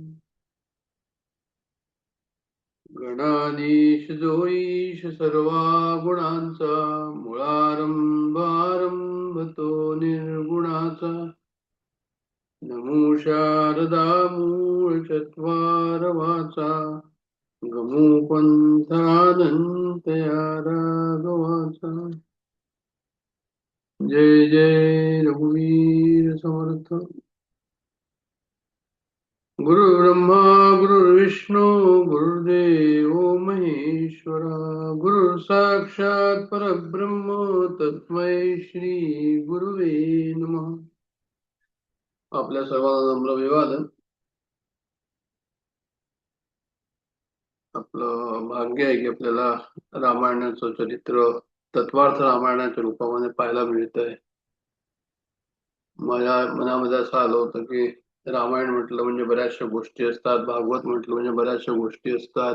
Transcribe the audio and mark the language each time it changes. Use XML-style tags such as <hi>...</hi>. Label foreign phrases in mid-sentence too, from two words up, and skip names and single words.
<mr>गणाधीश जोईश सर्वा गुणांचा मुळारंभ आरंभ तो निर्गुणाचा नमो शारदा मूळ चत्वार वाचा गमो पंथानंत या राघवाचा. जय जय रघुवीर समर्थ.</mr> <sa>गुरु ब्रह्मा गुरु विष्णू गुरुदेव महेश्वरा. गुरु साक्षात परब्रह्म तस्मै श्री गुरुवे नमः.</sa> <mr>आपल्या सर्वांना नम्र अभिवादन. आपलं भाग्य आहे की आपल्याला रामायणाचं चरित्र तत्वार्थ रामायणाच्या रूपामध्ये पाहायला मिळत आहे. माझ्या मनामध्ये असं आलं होतं की रामायण म्हटलं म्हणजे बऱ्याचशा गोष्टी असतात, भागवत म्हटलं म्हणजे बऱ्याचशा गोष्टी असतात.</mr>